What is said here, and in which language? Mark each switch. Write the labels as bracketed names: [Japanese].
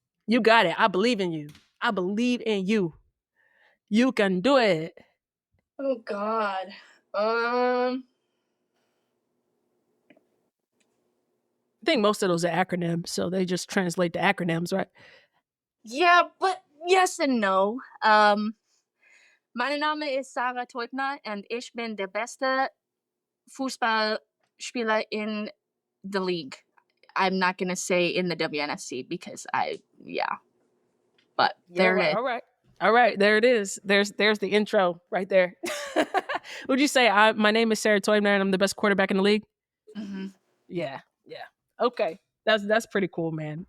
[English] You got it. I believe in you. I believe in you. You can do it. Oh God. I think most of those are acronyms, so they just translate to acronyms, right? Yeah, but yes and no. [German] Mein Name ist Sarah Teubner and ich bin der beste Fußballspieler [English] in the league. I'm not gonna say in the WNFC because but Yeah, there it right. is. All right. There it is. There's the intro right there. Would you say my name is Sarah Teubner and I'm the best quarterback in the league? Mm-hmm. Yeah. Okay. That's pretty cool, man.